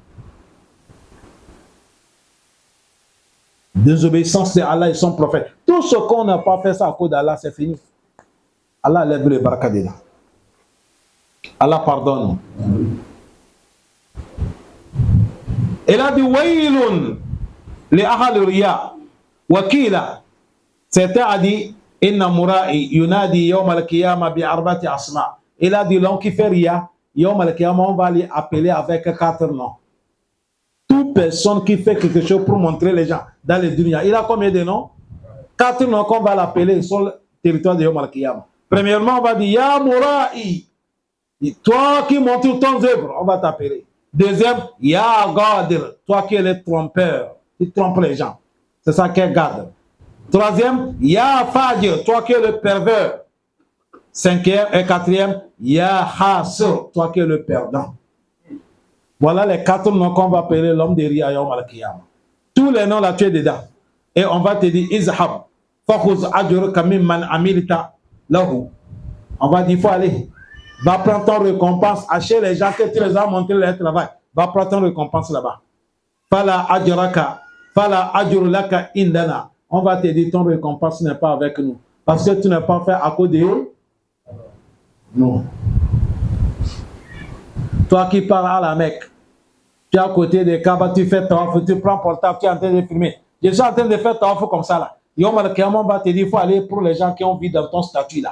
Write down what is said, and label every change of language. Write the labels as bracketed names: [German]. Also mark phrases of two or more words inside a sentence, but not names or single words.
[French] Désobéissance de Allah et son prophète. Tout ce qu'on n'a pas fait ça à cause d'Allah, c'est fini. Allah lève le baraka dedans. Allah pardonne. Il a dit [Arabic] ويل لأهل الرياء وقيل. [French] C'était a dit [Arabic] إن المرائي ينادى يوم القيامة بأربعة أسماء. [French] Il a dit l'homme qui fait riya, [Arabic] يوم القيامة, [French] on va lui appeler avec 4 noms. Toute personne qui fait quelque chose pour montrer les gens dans les dunya, il a combien de noms? 4 noms qu'on va l'appeler sur le territoire de [Arabic] يوم القيامة. [French] Premièrement, on va dire [Arabic] يا مرائي. [French] Toi qui montres ton œuvre, on va t'appeler. Deuxième, [Arabic] يا غادر, [French] toi qui es le trompeur, qui trompe les gens. C'est ça qu'est Gadir. Troisième, [Arabic] يا فاجر, [French] toi qui es le pervers. Cinquième et quatrième, [Arabic] يا خاسر, [French] toi qui es le perdant. Voilà les 4 noms qu'on va appeler l'homme de [Arabic] رياء يوم القيامة. [French] Tous les noms là, tu es dedans. Et on va te dire, [Arabic] اذهب فخذ أجرك ممن عملت له. [French] On va dire, il faut aller. Va prendre ton récompense. Chez les gens que tu les as montré leur travail. Va prendre ton récompense là-bas. [Arabic] فلا أجرك فلا أجر لك عندنا. [French] On va te dire ton récompense n'est pas avec nous. Parce que tu n'as pas fait à cause de nous. Toi qui parles à la Mecque, tu es à côté des Kaaba, tu fais tawaf, tu prends portable, tu es en train de filmer. Je suis en train de faire tawaf comme ça là. [Arabic] يوم القيامة, [French] on va te dire, il faut aller pour les gens qui ont vu dans ton statut là.